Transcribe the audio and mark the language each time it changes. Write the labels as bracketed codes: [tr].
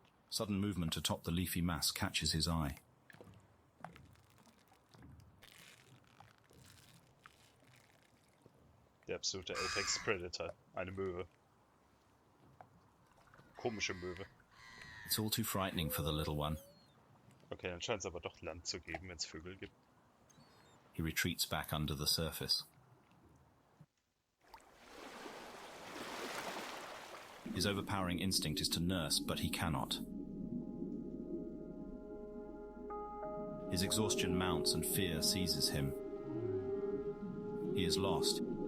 [en] Sudden movement atop the leafy mass catches his eye. [de] Der absolute Apex Predator. Eine Möwe. Komische Möwe. [en] It's all too frightening for the little one. [de] Okay, dann scheint es aber doch Land zu geben, wenn es Vögel gibt. [en] He retreats back under the surface. His overpowering instinct is to nurse, but he cannot. His exhaustion mounts and fear seizes him. He is lost.